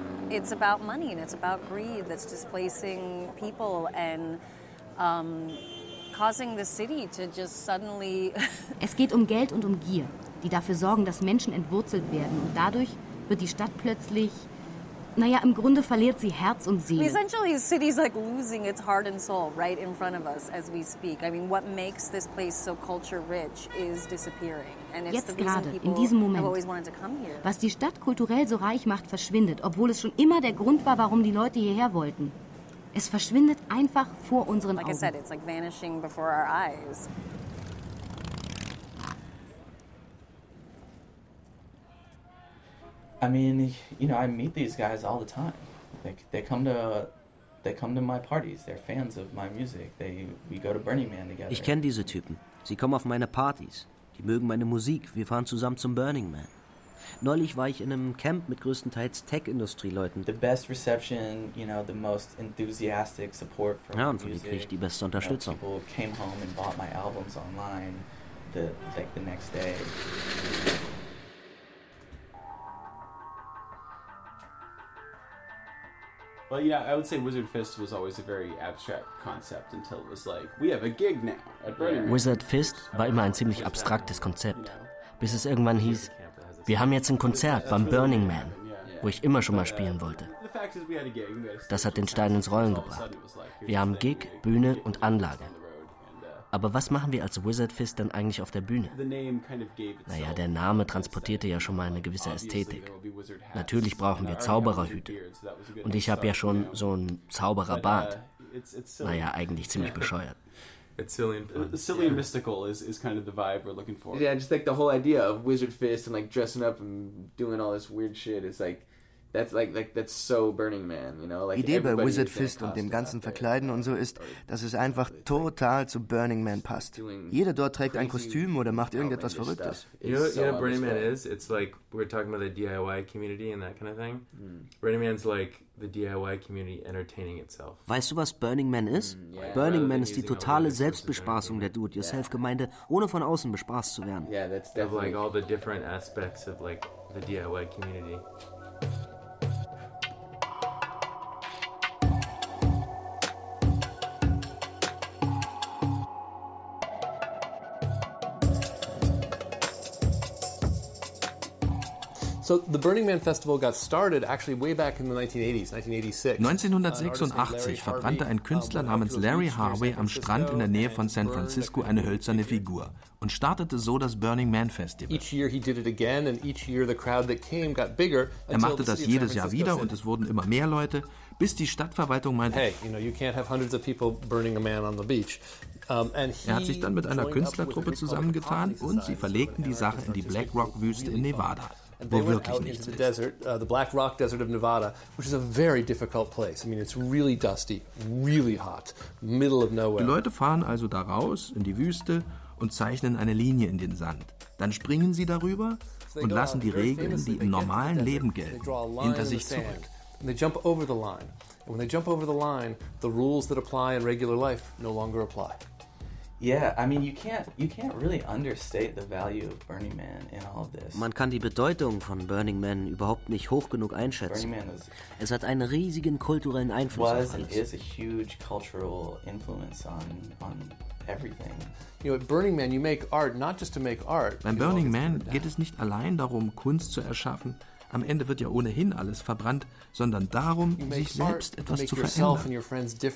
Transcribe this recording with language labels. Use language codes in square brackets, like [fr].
[en] It's about money and it's about greed that's displacing people and causing the city to just suddenly. [de] Es geht um Geld und um Gier, die dafür sorgen, dass Menschen entwurzelt werden und dadurch wird die Stadt plötzlich. Naja, im Grunde verliert sie Herz und Seele. [en] Essentially, the city's like losing its heart and soul right in front of us as we speak. I mean, what makes this place so culture rich is disappearing. And it's [de] jetzt gerade, in diesem Moment, was die Stadt kulturell so reich macht, verschwindet, obwohl es schon immer der Grund war, warum die Leute hierher wollten. Es verschwindet einfach vor unseren Augen. [en] Like I said, it's like vanishing before our eyes. I mean, you know, I meet these guys all the time. Like they come to my parties. They're fans of my music. We go to Burning Man together. [de] Ich kenne diese Typen. Sie kommen auf meine Partys. Die mögen meine Musik. Wir fahren zusammen zum Burning Man. Neulich war ich in einem Camp mit größtenteils Tech-Industrieleuten. [en] The best reception, you know, the most enthusiastic support for [de] ja, und von denen kriege ich die beste Unterstützung. [en] People came home and bought my albums online the next day. Well, yeah, I would say Wizard Fist was always a very abstract concept until it was like, we have a gig now at Burning Man. [de] Wizard Fist war immer ein ziemlich abstraktes Konzept, bis es irgendwann hieß, wir haben jetzt ein Konzert beim Burning Man, wo ich immer schon mal spielen wollte. Das hat den Stein ins Rollen gebracht. Wir haben Gig, Bühne und Anlage. Aber was machen wir als Wizard Fist dann eigentlich auf der Bühne? Naja, der Name transportierte ja schon mal eine gewisse Ästhetik. Natürlich brauchen wir Zaubererhüte. Und ich habe ja schon so einen Zaubererbart. Naja, eigentlich ziemlich bescheuert. [en] It's silly and fun. Silly and mystical is kind of the vibe we're looking for. Yeah, just like the whole idea of Wizard Fist and like dressing up and doing all this weird shit is like, that's like that's so Burning Man, you know? Like [de] Idee bei Wizard Fist und dem ganzen Verkleiden und so ist, dass es einfach total zu Burning Man passt. Jeder dort trägt ein Kostüm oder macht irgendetwas Verrücktes. [en] You know what Burning Man is? It's like, we're talking about the DIY community and that kind of thing. Burning Man's like the DIY community entertaining itself. [de] Weißt du, was Burning Man ist? Burning Man ist die totale Selbstbespaßung der Do-It-Yourself-Gemeinde, ohne von außen bespaßt zu werden. [en] Yeah, that's definitely... Of like all the different aspects of like the DIY community. So the Burning Man Festival got started actually way back in the 1980s, 1986. [de] 1986 verbrannte ein Künstler namens Larry Harvey am Strand in der Nähe von San Francisco eine hölzerne Figur und startete so das Burning Man Festival. [en] Each year he did it again and each year the crowd that came got bigger. [de] Er machte das jedes Jahr wieder und es wurden immer mehr Leute, bis die Stadtverwaltung meinte, [en] hey, you know, you can't have hundreds of people burning a man on the beach. [de] Er hat sich dann mit einer Künstlertruppe zusammengetan und sie verlegten die Sache in die Black Rock Wüste in Nevada. [en] They went out into the desert, the Black Rock Desert of Nevada, which is a very difficult place. I mean, it's really dusty, really hot, middle of nowhere. [de] Die Leute fahren also da raus in die Wüste und zeichnen eine Linie in den Sand. Dann springen sie darüber und lassen die Regeln, die im normalen Leben gelten, hinter sich zurück. [en] And they jump over the line. And when they jump over the line, the rules that apply in regular life no longer apply. Yeah, I mean, you can't really understate the value of Burning Man in all of this. [de] Man kann die Bedeutung von Burning Man überhaupt nicht hoch genug einschätzen. [en] Burning Man [de] es hat einen riesigen kulturellen Einfluss. [en] Was is a huge cultural influence on everything. You know, at Burning Man, you make art not just to make art. [de] Beim Burning Man geht es nicht allein darum, Kunst zu erschaffen. Am Ende wird ja ohnehin alles verbrannt, sondern darum, sich selbst etwas zu verändern.